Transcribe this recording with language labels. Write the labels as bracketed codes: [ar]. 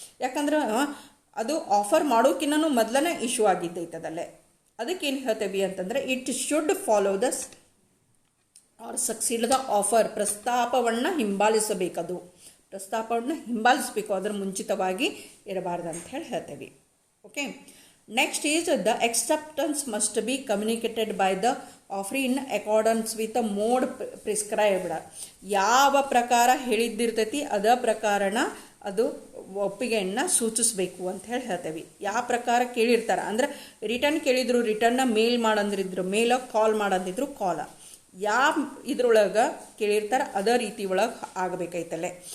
[kn] ಯಾಕಂದ್ರೆ ಅದು ಆಫರ್ ಮಾಡೋಕ್ಕಿನ್ನೂ ಮೊದಲನೇ ಇಶ್ಯೂ ಆಗಿದ್ದೈತದಲ್ಲೇ. ಅದಕ್ಕೇನು ಹೇಳ್ತೇವೆ ಅಂತಂದ್ರೆ [en] It should follow the or succeed the offer. [kn] ಪ್ರಸ್ತಾಪವನ್ನು ಹಿಂಬಾಲಿಸಬೇಕದು, ಪ್ರಸ್ತಾಪವನ್ನು ಹಿಂಬಾಲಿಸಬೇಕು, ಅದರ ಮುಂಚಿತವಾಗಿ ಇರಬಾರ್ದು ಅಂತ ಹೇಳ್ತೇವೆ. [en] Okay, next is the acceptance must be communicated by the offeree in accordance with the mode prescribed. [kn] ಯಾವ ಪ್ರಕಾರ ಹೇಳಿದ್ದಿರ್ತೈತಿ ಅದ ಪ್ರಕಾರನ ಅದು ಒಪ್ಪಿಗೆಯನ್ನು ಸೂಚಿಸಬೇಕು ಅಂತ ಹೇಳ್ತೇವೆ. ಯಾವ ಪ್ರಕಾರ ಕೇಳಿರ್ತಾರೆ ಅಂದ್ರೆ ರಿಟರ್ನ್ ಕೇಳಿದ್ರು ರಿಟರ್ನ ಮೇಲ್ ಮಾಡಂದ್ರಿದ್ರು ಮೇಲ, ಕಾಲ್ ಮಾಡಂದಿದ್ರು ಕಾಲ. ಯಾವ ಇದ್ರೊಳಗೆ ಕೇಳಿರ್ತಾರೆ ಅದೇ ರೀತಿ ಒಳಗೆ ಆಗಬೇಕೈತಲ್ಲೇ.